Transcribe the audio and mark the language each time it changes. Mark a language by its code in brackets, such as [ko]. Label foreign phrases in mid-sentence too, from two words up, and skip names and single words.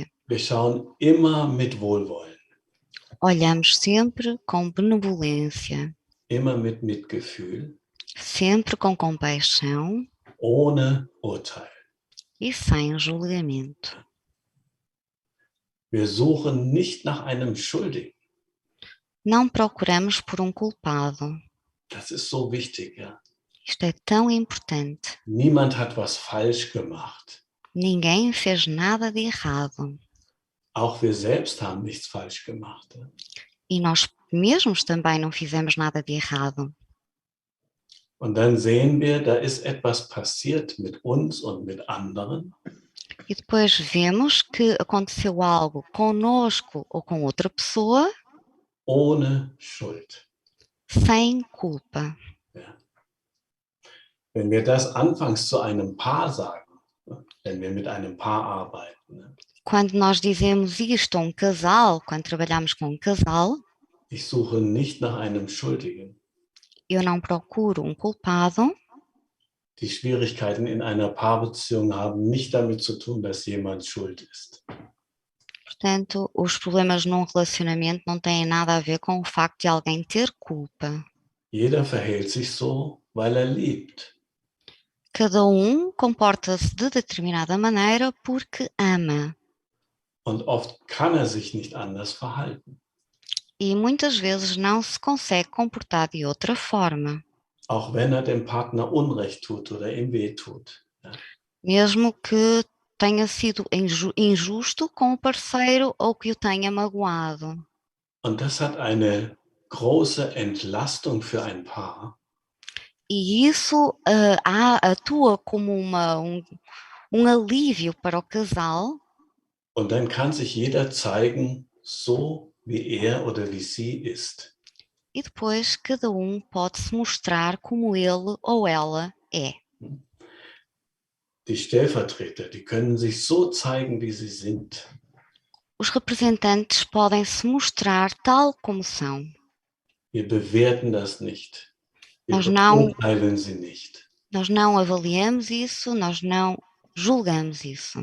[de] Wir schauen immer mit Wohlwollen, [pt] Olhamos sempre com benevolência, [de] immer mit Mitgefühl, [pt] sempre com compaixão [de] ohne Urteil. [pt] e sem julgamento. [de] Wir suchen nicht nach einem Schuldigen. [pt] Não procuramos por um culpado. [de] Das ist so wichtig, ja. [pt] Isto é tão importante. [de] Niemand hat was falsch gemacht. [pt] Ninguém fez nada de errado. [de] Auch wir selbst haben nichts falsch gemacht. Ja? [pt] E nós mesmos também não fizemos nada de errado. [de] Und dann sehen wir, da ist etwas passiert mit uns und mit anderen. [pt] E depois vemos que aconteceu algo conosco ou com outra pessoa [de] Ohne Schuld. [pt] sem culpa. [de] Ja. Wenn wir das anfangs zu einem Paar sagen, wenn wir mit einem Paar arbeiten. [pt] Quando nós dizemos isto a um casal, quando trabalhamos com um casal, [de] Ich suche nicht nach einem Schuldigen. [pt] eu não procuro um culpado. [de] Die Schwierigkeiten in einer Paarbeziehung haben nicht damit zu tun, dass jemand schuld ist. [pt] Portanto, os problemas num relacionamento não têm nada a ver com o facto de alguém ter culpa. [de] Jeder verhält sich so, weil er liebt. [pt] Cada comporta-se de determinada maneira porque ama. [de] Und oft kann er sich nicht anders verhalten. [pt] E muitas vezes não se consegue comportar de outra forma. [de] Auch wenn er dem Partner Unrecht tut oder ihm wehtut. Ja. [pt] Mesmo que tenha sido injusto com o parceiro ou que o tenha magoado. [de] Und das hat eine große Entlastung für ein Paar. [pt] E isso atua como um alívio para o casal. [de] Und dann kann sich jeder zeigen, so wie er oder wie sie ist. [pt] E depois cada um pode se mostrar como ele ou ela é. [de] Die Stellvertreter, die können sich so zeigen, wie sie sind. [pt] Os representantes podem se mostrar tal como são. [de] Wir bewerten das nicht. Wir [pt] Nós não, [de] beurteilen sie nicht. [pt] nós não avaliamos isso, nós não julgamos isso.